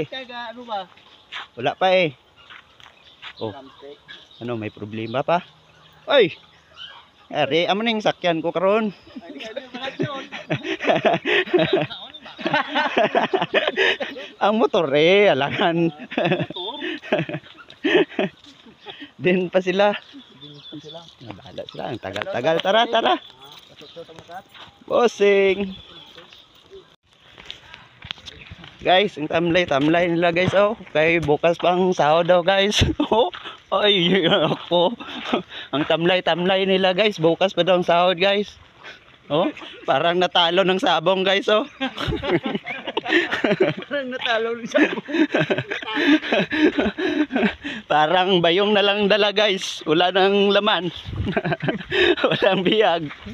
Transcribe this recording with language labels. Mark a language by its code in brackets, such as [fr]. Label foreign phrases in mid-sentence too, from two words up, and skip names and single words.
[tl] Kaya ano ba? Wala pa eh. Oh. Ano may problema pa? Oy. [hil] Ari, amo ning sakyan ko karon. [tl] Ang motor eh, alangan. Din pa sila. Bahala sila. Ang tagal-tagal. Tara. Bossing. Guys, ang tamlay nila guys. Oh, kay bukas pang sahod daw guys. Oh, ay ako. Ang tamlay nila guys. Bukas pa daw ang sahod guys. Oh, parang natalo ng sabong guys. Oh. Parang natalo ng sabong. Parang bayong na lang dala guys. Wala nang laman. Walang biyag.